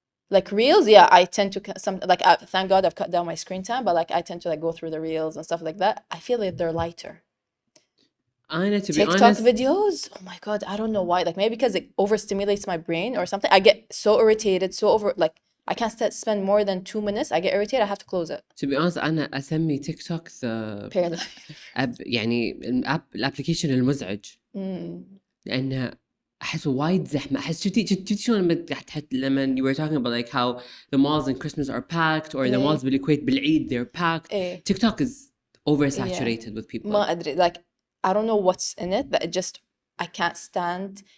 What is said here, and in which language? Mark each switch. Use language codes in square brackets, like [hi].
[en] Like reels, yeah, I tend to thank God I've cut down my screen time, but like I tend to like go through the reels and stuff like that. I feel like they're lighter. To be TikTok honest, videos, oh my God, I don't know why. Like maybe because it overstimulates my brain or something. I get so irritated, like I can't spend more than 2 minutes. I get irritated. I have to close it. to be honest [ar] أنا أسمي تيك توك the يعني الابلكيشن المزعج. لأنه أحسه وايد زحمة. [en] أحس شفتي شلون لما you were talking about like how the malls in Christmas are packed or the malls [ar] بالكويت بالعيد [en] they're packed. TikTok is oversaturated with people. [ar] ما أدري, [en] like I don't know what's in it that it just I can't stand.